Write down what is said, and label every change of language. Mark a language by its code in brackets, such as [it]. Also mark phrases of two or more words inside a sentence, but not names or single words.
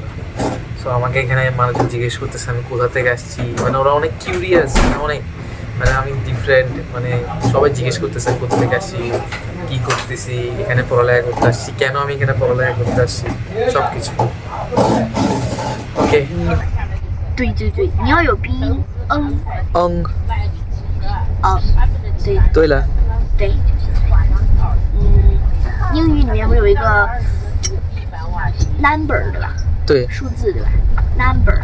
[bn] সো আমাকে এখানে মানুষজন জিজ্ঞেস করতেছে আমি কোথা থেকে আসছি। ওরা অনেক কিউরিয়াস, অনেক আমি ডিফারেন্ট, সবাই জিজ্ঞেস করতেছে কোথা থেকে আসছি, কী করতেছি, এখানে পড়ালেখা করতে আসছি, কেন আমি এখানে পড়ালেখা করতে আসছি, সব কিছু। ওকে। [zh] 对对对，你要有鼻音，嗯对对了，对，英语里面不有一个 number 对吧？对，数字对吧？number